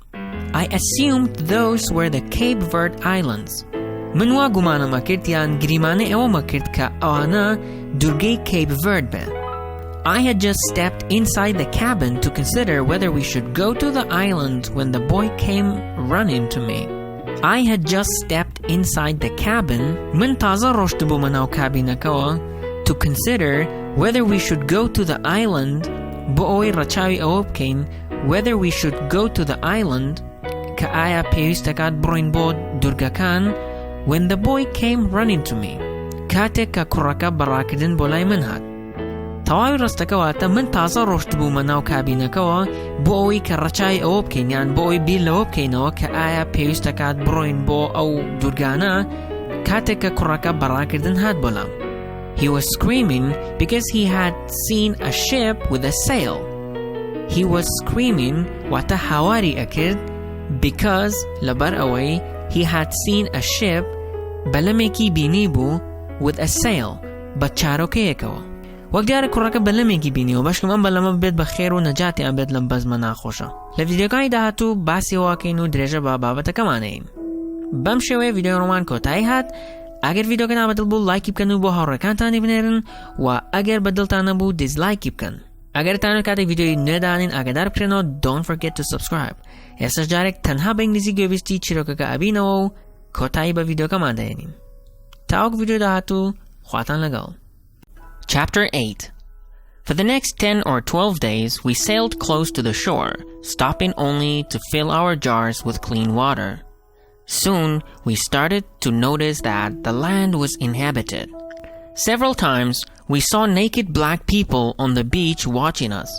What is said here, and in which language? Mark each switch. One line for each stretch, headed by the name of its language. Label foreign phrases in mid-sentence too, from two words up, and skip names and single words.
English: I assumed those were the Cape Verde Islands.
Central Kurdish: من وا گومانەمە کرد یان گریمانە ئەوەمە کرد کە ئەوانە دوورگەی Cape Verde بێ.
English: I had just stepped inside the cabin to consider whether we should go to the island when the boy came running to me. I had just stepped inside the cabin
Central Kurdish: من تازە ڕۆشت بوومە ناو کابینەکەوە
English: to consider whether we should go to the island
Central Kurdish: بۆ ئەوەی ڕەچاوی ئەوە بکەین
English: whether we should go to the island
Central Kurdish: کە ئایا پێویستەکات بڕۆین بۆ دوورگەکان
English: when the boy came running to me
Central Kurdish: کاتێک کە کوڕەکە بەڕاکردن بۆ لای من هات. تەواوی ڕستەکەواتە من تازە ڕۆشت بوومە ناو کابینەکەوە بۆ ئەوەی کە ڕەچای ئەوە بکەین یان بۆ ئەوەی بیر لەوە بکەینەوە کە ئایا پێویستەکات بڕۆین بۆ ئەو دوورگانە کاتێک کە کوڕەکە بەڕاکردن هات بۆلام.
English: He was screaming because he had seen a ship with a sail. He was screaming
Central Kurdish: واتە هاواری ئەکرد
English: because
Central Kurdish: لەبەر ئەوەی
English: he had seen a ship
Central Kurdish: بەلەمێکی بینی بوو
English: with a sail
Central Kurdish: بە چارۆکەیەکەوە. وەک دیارە کوڕەکە بەلەمێکی بینیەوە بەشکم ئەم بەلەمە بێت بە خێر و نەجاتیان بێت لەم بەزمە ناخۆشە. لە ڤیدیۆکانی داهاتوو باسی واکەین و درێژە بە بابەتەکەمانەین. بەم شێوەیە ڤیدیۆڕۆمان کۆتایی هات. ئەگەر ڤیدیۆکە نابەدڵ بوو لایکی بکەن و بۆ هاوڕێکانتانی بنێرن و ئەگەر بەدڵتان نەبوو دیزلایکی بکەن. ئەگەرتانە کاتێک ڤیدیۆی نوێدانین ئاگادار بکرێنەوە
English: don't forget to subscribe.
Central Kurdish: ئێستاش جارێک تەنها بە ئینگلیزی گوێبیستی چیرۆکەکە ئەبینەوە و کۆتایی بە ڤیدیۆکەمان دەهێنین. تاوەک ڤیدیۆ داهاتوو خواتان لەگەڵ.
English: Chapter 8. For the next 10 or 12 days, we sailed close to the shore, stopping only to fill our jars with clean water. Soon, we started to notice that the land was inhabited. Several times, we saw naked black people on the beach watching us.